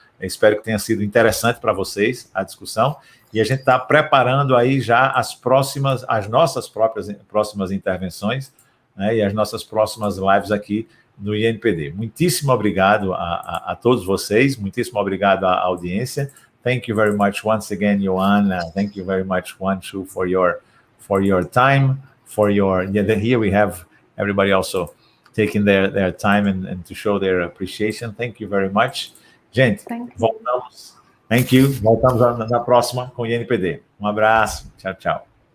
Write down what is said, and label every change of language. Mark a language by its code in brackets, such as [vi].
[pt] Espero que tenha sido interessante para vocês a discussão, e a gente está preparando aí já as nossas próximas intervenções, né, e as nossas próximas lives aqui no INPD. Muitíssimo obrigado a todos vocês, muitíssimo obrigado à audiência. [en] Thank you very much once again, Ioanna. Thank you very much, Wanshu, for your time, here we have everybody also taking their time and to show their appreciation. Thank you very much. [pt] Gente, voltamos. [en] Thank you. [pt] Voltamos na próxima com o INPD. Um abraço. Tchau, tchau.